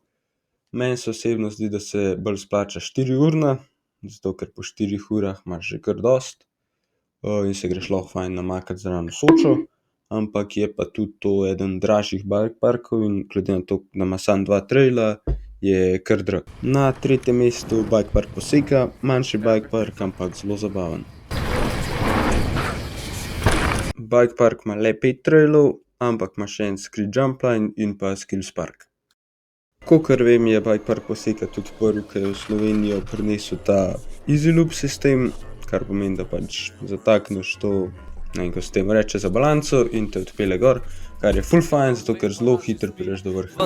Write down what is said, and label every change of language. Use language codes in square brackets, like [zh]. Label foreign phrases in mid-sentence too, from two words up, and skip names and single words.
[sl] Meni se osebno zdi, da se bolj splača 4-urna, zato ker po 4 urah imaš že kar dost in se greš lahko fajn namakati zraven v Sočo, ampak je pa tudi to eden dražjih [en] bike parkov [sl] in glede na to, da ima samo 2 traila, je kar drag. Na tretjem mestu [en] bike park [sl] Poseka, manjši [en] bike park, [sl] ampak zelo zabaven. [en] Bike park [sl] ima le 5 trailov, ampak ima še en [en] ski jump line [sl] in pa [en] skills park. [sl] Kakor vem, je [en] bike park [sl] Poseka tudi prvi, ki je v Slovenijo prinesel ta [en] easy loop [sl] sistem, kar pomeni, da pač zatakneš to, ne vem, ko se temu reče, za balanco in te odpelje gor, kar je ful fajn, zato ker zelo hitro prideš do vrha.